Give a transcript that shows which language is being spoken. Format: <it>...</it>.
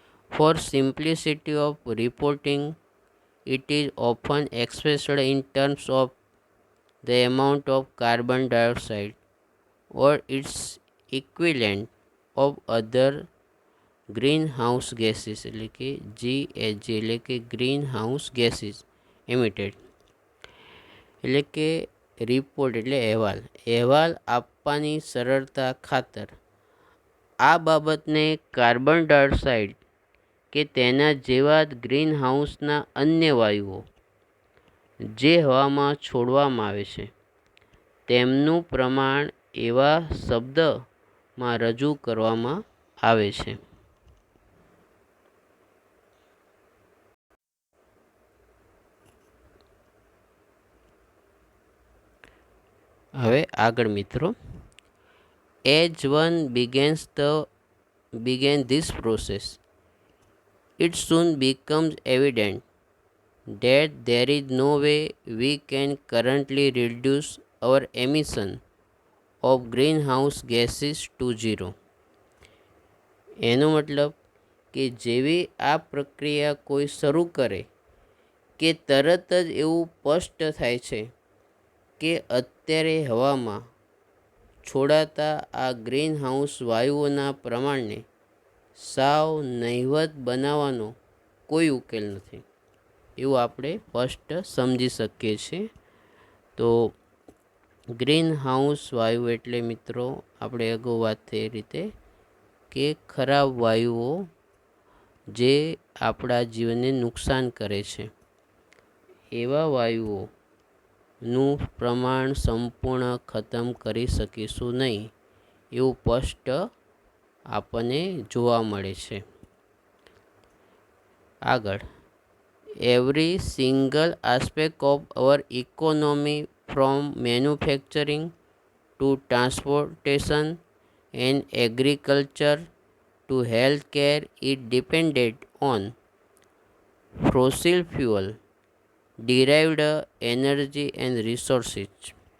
<en>For simplicity of reporting, it is often expressed in terms of the amount of carbon dioxide or its equivalent of other greenhouse gases</en> <gu>એટલે કે GHG એટલે કે green house gases emitted. એટલે કે report એટલે અહેવાલ આપવાની સરળતા ખાતર આ બાબતને કાર્બન ડાયોક્સાઇડ કે તેના જેવા ગ્રીન હાઉસના અન્ય વાયુઓ જે હવામાં છોડવામાં આવે છે તેમનું પ્રમાણ એવા શબ્દમાં રજૂ કરવામાં આવે છે. હવે આગળ મિત્રો,</gu> <en>as one began this process, it soon becomes evident that there is no way we can currently reduce our emission of greenhouse gases to zero.</en> <gu>એનો મતલબ કે જેવી આ પ્રક્રિયા કોઈ શરૂ કરે કે તરત જ એવું સ્પષ્ટ થાય છે કે અત્યારે હવામાં છોડાતા આ ગ્રીનહાઉસ વાયુઓના પ્રમાણને સાવ નહિવત બનાવવાનો કોઈ ઉકેલ નથી, એવું આપણે સ્પષ્ટ સમજી શકીએ છીએ. તો ગ્રીનહાઉસ વાયુ એટલે મિત્રો આપણે અગાઉ વાત થઈ એ રીતે કે ખરાબ વાયુઓ જે આપણા જીવનને નુકસાન કરે છે, એવા વાયુઓનું પ્રમાણ સંપૂર્ણ ખતમ કરી શકીશું નહીં એવું સ્પષ્ટ આપણને જોવા મળે છે.</gu> <en>આગળ, every single aspect of our economy from manufacturing to transportation and agriculture to healthcare is dependent on fossil fuel derived energy and resources.</en>